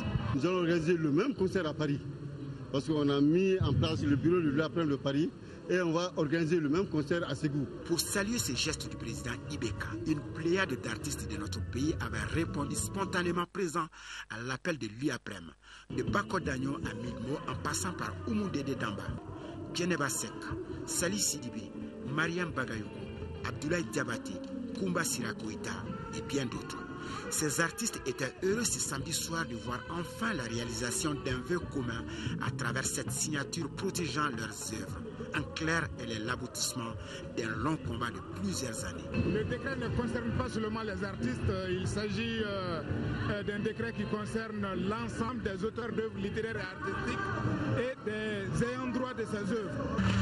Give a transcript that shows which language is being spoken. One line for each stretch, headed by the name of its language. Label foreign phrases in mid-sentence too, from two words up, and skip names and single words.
French: Nous allons organiser le même concert à Paris, parce qu'on a mis en place le bureau de l'Après de Paris et on va organiser le même concert à Ségou. Pour saluer ces gestes du président Ibeka, une pléiade d'artistes de notre pays avait répondu spontanément présent à l'appel de l'UAPREM. De Bako Dagno à Milmo en passant par Oumou Dede Damba, Djeneba Sek, Sali Sidibe, Mariam Bagayoko, Abdoulaye Diabati, Koumba Sirakoïta et bien d'autres. Ces artistes étaient heureux ce samedi soir de voir enfin la réalisation d'un vœu commun à travers cette signature protégeant leurs œuvres. En clair, elle est l'aboutissement d'un long combat de plusieurs années. Le décret ne concerne pas seulement les artistes, il s'agit d'un décret qui concerne l'ensemble des auteurs d'œuvres littéraires et artistiques et des ayants droit de ces œuvres.